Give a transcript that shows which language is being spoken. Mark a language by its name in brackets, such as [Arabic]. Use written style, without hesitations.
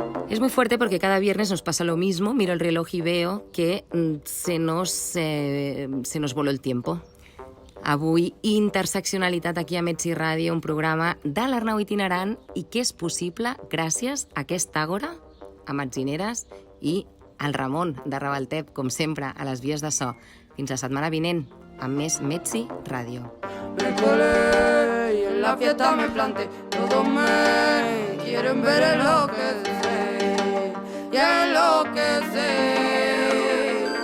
[Spanish] Es muy fuerte porque cada viernes nos pasa lo mismo. Miro el reloj y veo que se nos voló el tiempo. [Catalan] Avui, Interseccionalitat aquí a Metzi Ràdio, un programa de l'Arnau itinerant i que és possible gràcies a aquesta àgora, a Metzineres i al Ramon de Rabaltep, com sempre, a les vies de so. Fins la setmana vinent, amb més Metzi Ràdio. [Spanish] Me colé y en la fiesta me planté, todos me quieren ver en lo que sé, y en lo que sé.